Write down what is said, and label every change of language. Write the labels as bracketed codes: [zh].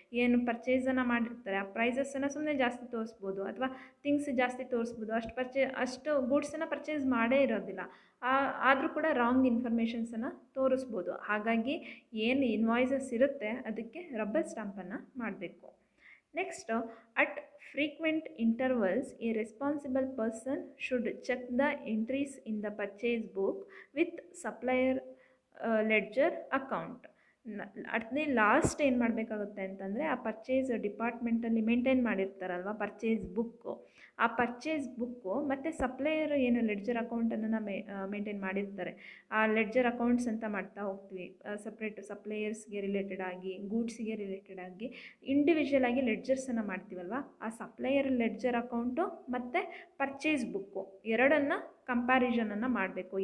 [kn] ಏನು ಪರ್ಚೇಸನ್ನು ಮಾಡಿರ್ತಾರೆ ಆ ಪ್ರೈಸಸನ್ನು ಸುಮ್ಮನೆ ಜಾಸ್ತಿ ತೋರಿಸ್ಬೋದು ಅಥವಾ ಥಿಂಗ್ಸ್ ಜಾಸ್ತಿ ತೋರಿಸ್ಬೋದು, ಅಷ್ಟು ಗೂಡ್ಸನ್ನು ಪರ್ಚೇಸ್ ಮಾಡೇ ಇರೋದಿಲ್ಲ, ಆದರೂ ಕೂಡ ರಾಂಗ್ ಇನ್ಫಾರ್ಮೇಷನ್ಸನ್ನು ತೋರಿಸ್ಬೋದು. ಹಾಗಾಗಿ ಏನು ಇನ್ವಾಯ್ಸಸ್ ಇರುತ್ತೆ ಅದಕ್ಕೆ ರಬ್ಬರ್ ಸ್ಟಾಂಪನ್ನು ಮಾಡಬೇಕು. [en] Next, at frequent intervals, a responsible person should check the entries in the purchase book with supplier ledger account. [kn] ಅದೇ ಲಾಸ್ಟ್ ಏನು ಮಾಡಬೇಕಾಗುತ್ತೆ ಅಂತಂದರೆ ಆ ಪರ್ಚೇಸ್ ಡಿಪಾರ್ಟ್ಮೆಂಟಲ್ಲಿ ಮೇಂಟೈನ್ ಮಾಡಿರ್ತಾರಲ್ವ ಪರ್ಚೇಸ್ ಬುಕ್ಕು, ಆ ಪರ್ಚೇಸ್ ಬುಕ್ಕು ಮತ್ತು ಸಪ್ಲೈಯರ್ ಏನು ಲೆಡ್ಜರ್ ಅಕೌಂಟನ್ನು ಮೇಂಟೈನ್ ಮಾಡಿರ್ತಾರೆ, ಆ ಲೆಡ್ಜರ್ ಅಕೌಂಟ್ಸ್ ಅಂತ ಮಾಡ್ತಾ ಹೋಗ್ತೀವಿ. ಸಪ್ರೇಟ್ ಸಪ್ಲೈಯರ್ಸ್ಗೆ ರಿಲೇಟೆಡ್ ಆಗಿ, ಗೂಡ್ಸಿಗೆ ರಿಲೇಟೆಡ್ ಆಗಿ ಇಂಡಿವಿಜುವಲ್ ಆಗಿ ಲೆಡ್ಜರ್ಸನ್ನು ಮಾಡ್ತೀವಲ್ವ, ಆ ಸಪ್ಲೈಯರ್ ಲೆಡ್ಜರ್ ಅಕೌಂಟು ಮತ್ತು ಪರ್ಚೇಸ್ ಬುಕ್ಕು ಎರಡನ್ನು ಕಂಪ್ಯಾರಿಸನನ್ನು ಮಾಡಬೇಕು.